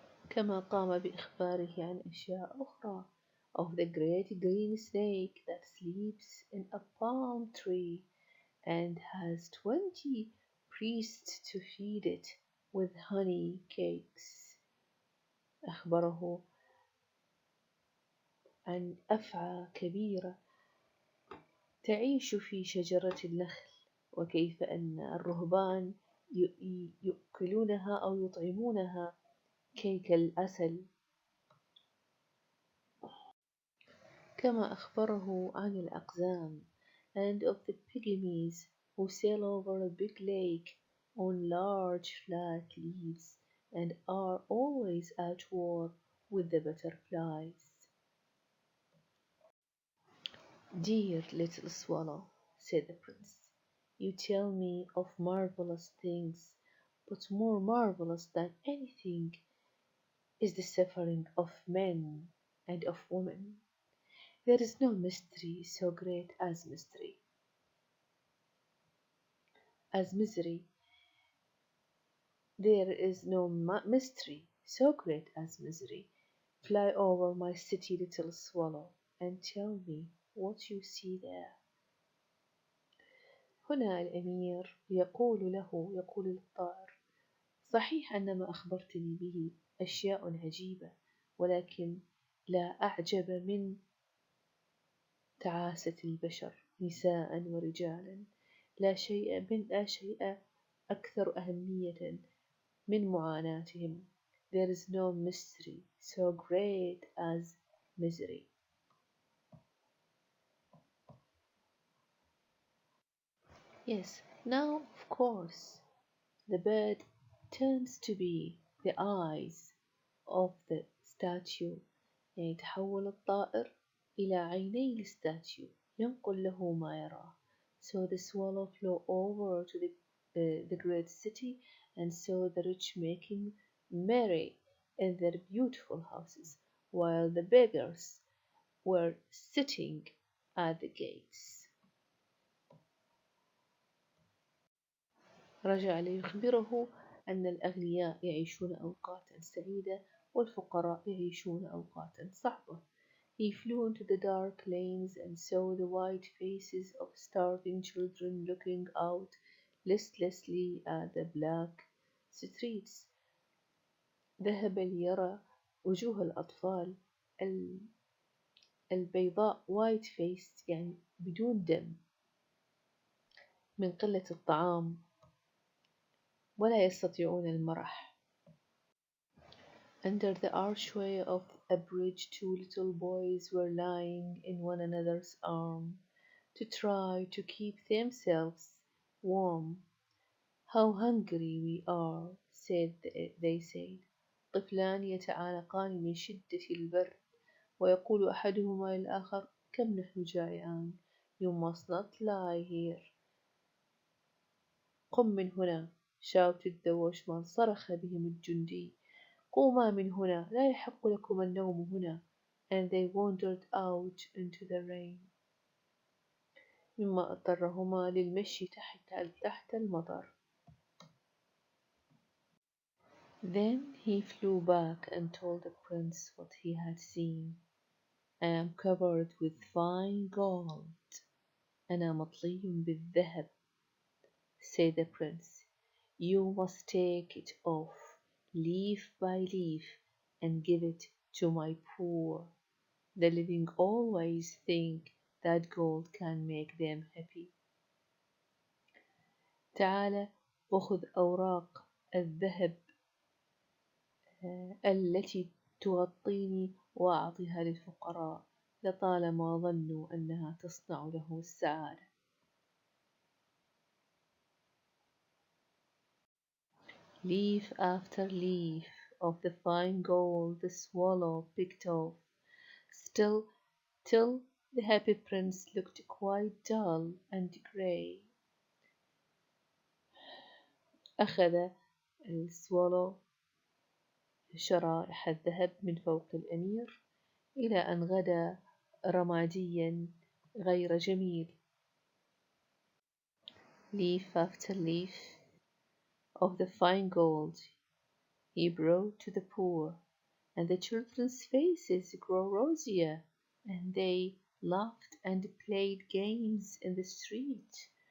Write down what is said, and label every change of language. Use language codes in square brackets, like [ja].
[ar] كما قام بإخباره عن أشياء أخرى [en] of the great green snake that sleeps in a palm tree and has 20 priests to feed it with honey cakes. [ar] أخبره عن أفعى كبيرة تعيش في شجرة النخل وكيف أن الرهبان يؤكلونها أو يطعمونها كيك العسل. كما أخبره عن الأقزام [en] and of the pygmies who sail over a big lake on large flat leaves and are always at war with the butterflies. Dear little swallow, said the prince, you tell me of marvelous things, but more marvelous than anything is the suffering of men and of women. There is no mystery so great as misery. There is no mystery so great as misery. Fly over my city, little swallow, and tell me what you see there. [ar] هنا الأمير يقول للطائر: صحيح أن ما أخبرتني به أشياء عجيبة، ولكن لا أعجب من تعاسة البشر نساء ورجالا. لا شيء أكثر أهمية من معاناتهم. [en] There is no mystery so great as misery. Yes, now of course the bird turns to be the eyes of the statue. [ar] يعني يتحول الطائر إلى عيني الستاتيو ينقل له ما يراه. [en] So the swallow flew over to the great city and saw the rich making merry in their beautiful houses, while the beggars were sitting at the gates. [ar] رجع ليخبره أن الأغنياء يعيشون أوقاتا سعيدة والفقراء يعيشون أوقاتا صعبة. [en] He flew into the dark lanes and saw the white faces of starving children looking out listlessly at the black streets. [ar] ذهب ليرى وجوه الأطفال البيضاء [en] white faced [ar] يعني بدون دم من قلة الطعام ولا يستطيعون المرح. [en] Under the archway of a bridge, two little boys were lying in one another's arms to try to keep themselves warm. How hungry we are, they said. [ar] طفلان يتعانقان من شدة البرد ويقول أحدهما للآخر كم نحن جائعان. [en] You must not lie here. [ar] قم من هنا, [en] shouted the watchman. [ar] صرخ بهم الجندي. قوما من هنا, لا يحق لكم النوم هنا. [en] And they wandered out into the rain. [ar] مما اضطرهما للمشي تحت المطر. [en] Then he flew back and told the prince what he had seen. I am covered with fine gold. [ar] أنا مطلي بالذهب, [en] said the prince. You must take it off. leaf by leaf, and give it to my poor. The living always think that gold can make them happy. [ar] تعال وخذ أوراق الذهب التي تغطيني وأعطها للفقراء لطالما ظنوا أنها تصنع له السعادة. [en] Leaf after leaf of the fine gold the swallow picked off, still till the happy prince looked quite dull and grey. [ar] أخذ السوالو شرائح الذهب من فوق الأمير إلى أن غدا رماديا غير جميل. [en] Leaf after leaf of the fine gold he brought to the poor, and the children's faces grew rosier, and they laughed and played games in the street.